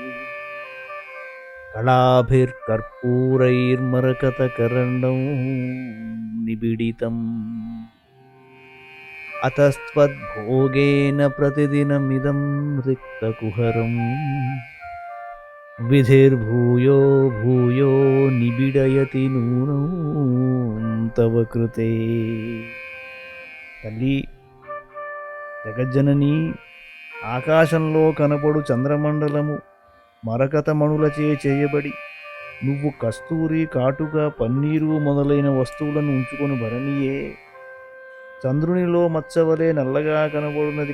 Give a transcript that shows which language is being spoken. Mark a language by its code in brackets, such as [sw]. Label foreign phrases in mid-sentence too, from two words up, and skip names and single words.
[sa] कलाभिर्कर्पूरैर्मरकतकर्णौ निबिडितम् अतस्त्वद्भोगेन प्रतिदिनमिदं रिक्तकुहरं विधिर्भूयो भूयो निबिडयति नूनं तव कृते तल्ली [te] జగజ్జనని ఆకాశంలో కనపడు చంద్రమండలము మరకతమణులచే చేయబడి నువ్వు కస్తూరి కాటుక పన్నీరు మొదలైన వస్తువులను ఉంచుకొని భరణియే చంద్రునిలో మచ్చవలే నల్లగా కనబడున్నది